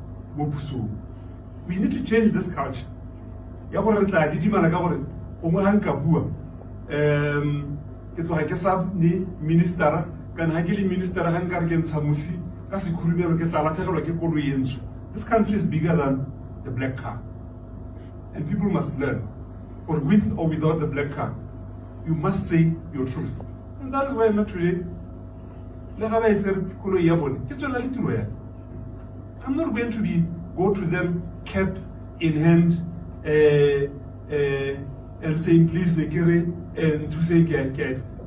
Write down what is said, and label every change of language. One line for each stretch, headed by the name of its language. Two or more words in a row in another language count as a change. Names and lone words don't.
English: We need to change this culture.
Tswana: Ya gore re tla didimana ka gore gongwe ha nka bua ke tloga ke sa ni ministera kana ha ke le ministera ha nka re ke ntsha musi ka sekhurumelo ke tla latlhegelwa ke koloi e ntsho.
English: This country is bigger than the black car, and people must learn, or with or without the black car, you must say your truth. And that is why I'm not today. I'm not going to go to them cap in hand and saying please the kere and to say get.